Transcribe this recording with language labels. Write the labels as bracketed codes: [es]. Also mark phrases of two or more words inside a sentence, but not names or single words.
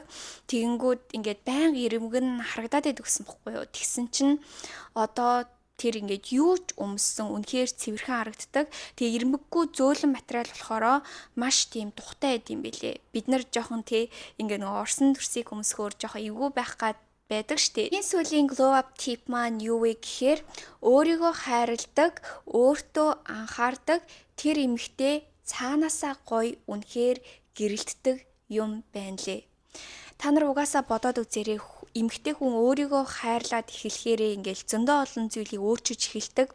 [mn] Тэгэнгүүт ингээд байнга ирмэг нь харагдаад байдаг гэсэн бохгүй юу. Тэгсэн чинь одоо тэр ингээд юу ч өмссөн үнэхээр цэвэрхэн харагддаг. Тэгээ ирмэггүй зөөлөн материал болохоро маш тийм тухтай байд юм бэлээ. Бид нар жоохон ингээд нөгөө орсон дүрсийг өмсөхөөр жоохон эвгүй байх гад байдаг штэ. Энэ сүүлийн [en] glow up tip [mn] маань юу вэ гэхээр өөрийгөө хайрладаг, өөртөө анхаардаг тэр эмэгтэй цаанаасаа гоё үнэхээр гэрэлтдэг юм байна лээ. Та нар угаасаа бодоод үзээрэй. Эмэгтэй хүн өөрийгөө хайрлаад эхлэхээрээ ингээл зөндөө олон зүйлийг өөрчилж эхэлдэг.